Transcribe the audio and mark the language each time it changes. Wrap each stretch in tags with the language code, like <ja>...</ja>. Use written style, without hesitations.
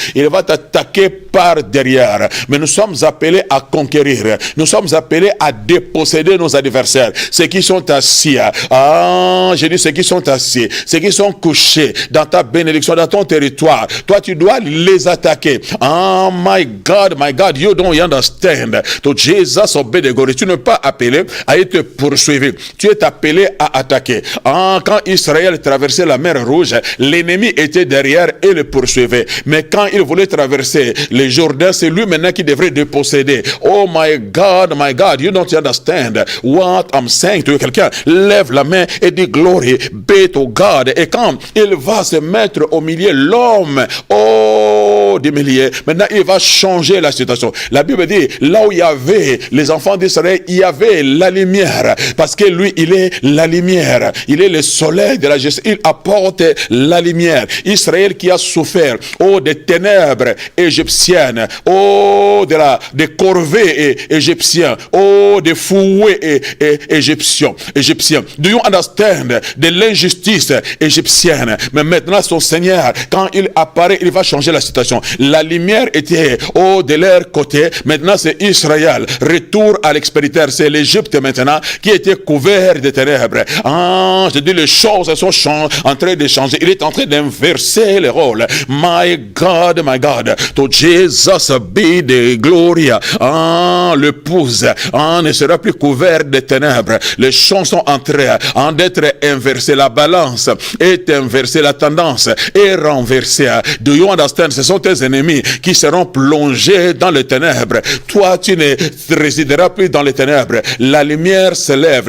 <fr>Il va t'attaquer par derrière. Mais nous sommes appelés à conquérir. Nous sommes appelés à déposséder nos adversaires. Ceux qui sont assis. J'ai dit ceux qui sont assis. Ceux qui sont couchés dans ta bénédiction, dans ton territoire. Toi, tu dois les attaquer.</fr> <en>My God, you don't understand. To Jesus obey the glory.</en> <fr>Tu n'es pas appelé à être poursuivi. Tu es appelé à attaquer. Quand Israël traversait la mer Rouge, l'ennemi était derrière et le poursuivait. Mais quand il voulait traverser le Jourdain, c'est lui maintenant qui devrait déposséder.</fr> <en>Oh my God, you don't understand what I'm saying to you.</en> <fr>Quelqu'un lève la main et dit</fr> <en>glory be to God.</en> <fr>Et quand il va se mettre au milieu, l'homme, du milieu, maintenant il va changer la situation. La Bible dit, là où il y avait les enfants d'Israël, il y avait la lumière. Parce que lui, il est la lumière. Il est le soleil de la justice. Il apporte la lumière. Israël qui a souffert, des ténèbres égyptiennes, des corvées égyptiennes, des fouets égyptiens.</fr> <en>Do you understand?</en> <fr>De l'injustice égyptienne. Mais maintenant, son Seigneur, quand il apparaît, il va changer la situation. La lumière était de leur côté. Maintenant, c'est Israël. Retour à l'expéditeur. C'est l'Égypte maintenant qui était couvert de ténèbres. Je dis, les choses sont en train de changer. Il est en train d'inverser les rôles.</fr> <en>My God, to Jesus be the glory.</en> <fr>L'épouse ne sera plus couvert de ténèbres. Les choses sont en train d'être inversées. La balance est inversée. La tendance est renversée.</fr> <en>Do you understand?</en> <fr>Ce sont tes ennemis qui seront plongés dans le ténèbres. Toi, tu ne résideras plus dans les ténèbres. La lumière se lève.</fr>